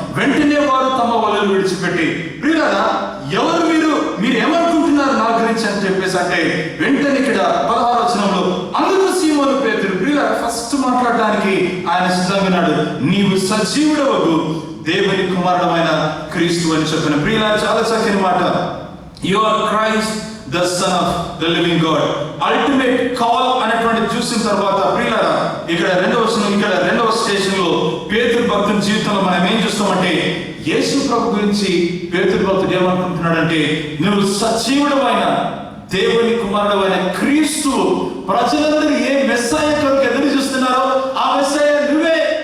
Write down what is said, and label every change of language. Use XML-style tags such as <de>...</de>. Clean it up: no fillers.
<te>వెంటనే వారు తమ వలలు విడిచిపెట్టి, ప్రియులారా ఎవరు మీరు ఏమనుకుంటున్నారు నా గురించి అని చెప్పేసి అంటే వెంటనే ఇక్కడ 16వ వచనంలో అందుకు సీమోను పేతురు, ప్రియులారా ఫస్ట్ మాట్లాడడానికి ఆయన సిద్ధంగా ఉన్నాడు. నీవు సజీవుడవగు దేవుని కుమారుడమైన క్రీస్తు అని చెప్పిన. ప్రియులారా, చాలా చక్కని మాట.</te> <en>You are Christ the son of the living God. Ultimate call</en> <te>అనేటువంటి చూసిన తర్వాత ప్రియులారా, ఇక్కడ రెండవ స్టేషన్ లో పేతురు భక్తుని జీవితంలో మనం ఏం చూస్తామంటే, యేసు ప్రభు గురించి పేతురు భక్తుడు ఏమనుకుంటున్నాడంటే, నువ్వు సజీవుడమైన దేవుని కుమారుడు అయిన క్రీస్తు ప్రజలందరూ ఏ మెస్సాయ కొరకు ఎదురు చూస్తున్నారో ఆ మెస్సాయ నువ్వే.</te>